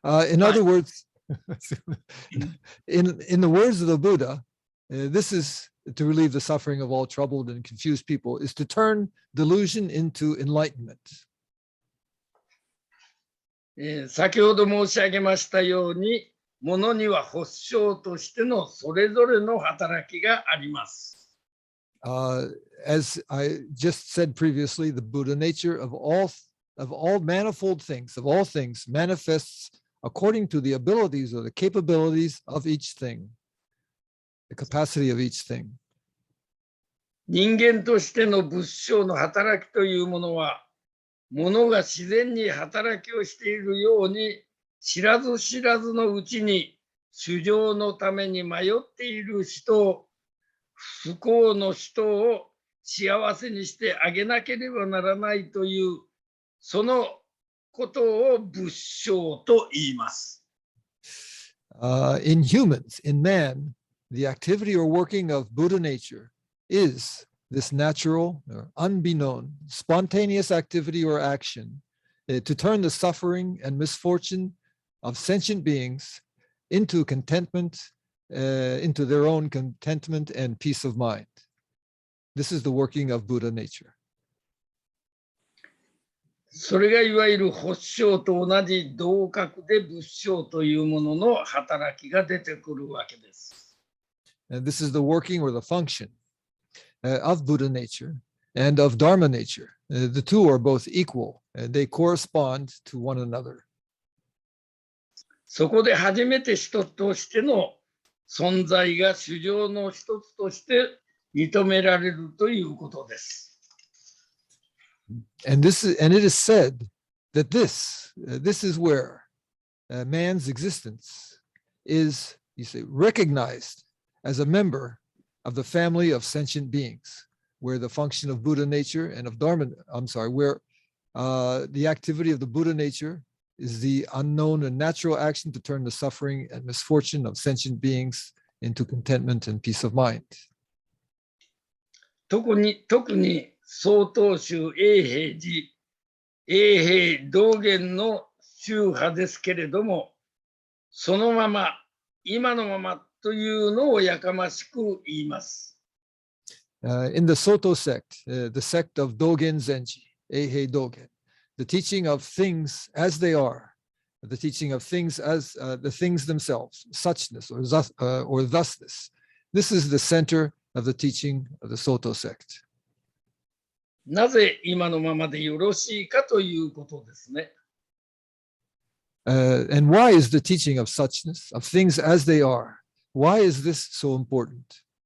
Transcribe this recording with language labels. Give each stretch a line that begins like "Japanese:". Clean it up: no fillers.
English: In other words, in the words of the Buddha, this is to relieve the suffering of all troubled and confused people, is to turn delusion into enlightenment.
Japanese: 先ほど申し上げましたように、ものには発祥としてのそれぞれの働きがあります。
English: As I just said previously, the Buddha nature of all manifold things, of all things, manifests according to the abilities or the capabilities of each thing, the capacity of each thing.
Japanese: 人間としての仏性の働きというものは、ものが自然に働きをしているように、知らず知らずのうちに、衆生のために迷っている人、不幸の人を幸せにしてあげなければならないという、そのことを仏性と言います。
English: In humans, in man, the activity or working of Buddha nature is this natural, or unbeknown, spontaneous activity or action to turn the suffering and misfortune of sentient beings into contentment, into their own contentment and peace of mind. This is the working of Buddha nature.
Japanese: それがいわゆる発性と同じ同格で仏性というものの働きが出てくるわけです。
English: And this is the working or the function of Buddha nature and of Dharma nature. The two are both equal, and they correspond to one another.
Japanese: そこで初めて人としての存在が衆生の一つとして認められるということです。
English: And it is said that this is where man's existence is, you say, recognized as a member of the family of sentient beings, where the function of Buddha nature and of Dharma, where the activity of the Buddha nature is the unknown and natural action to turn the suffering and misfortune of sentient beings into contentment and peace of mind.
Japanese: 特に曹洞宗永平寺、永平道元の宗派ですけれども、そのまま、今のままというのをやかましく言います。
English: In the Soto sect, the sect of Dogen Zenji, Eihei Dogen, the teaching of things as they are, the teaching of things as the things themselves, suchness or thusness. This is the center of the teaching of the Soto sect.
Japanese: なぜ今のままでよろしいかということですね。
English: And why is the teaching of suchness, of things as they are, why is this so important?